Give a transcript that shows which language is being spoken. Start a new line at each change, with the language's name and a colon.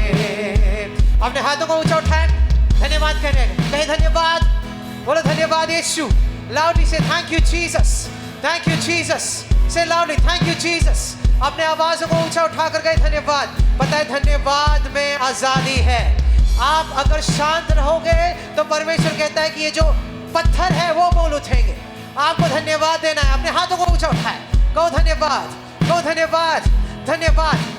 Hindi: अपने हाथों को ऊंचा उठाए, धन्यवाद कहने, कहे धन्यवाद, बोलो धन्यवाद यीशु।
English: Loudly say thank you Jesus, thank you Jesus, say loudly thank you Jesus।
Hindi: अपने आवाज़ों को ऊंचा उठाकर गए धन्यवाद। पता है धन्यवाद में आज़ादी है। आप अगर शांत रहोगे तो परमेश्वर कहता है कि ये जो पत्थर है वो बोल उठेंगे। आपको धन्यवाद देना है। अपने हाथों को ऊंचा उठाए, कहो धन्यवाद, कहो धन्यवाद, धन्यवाद।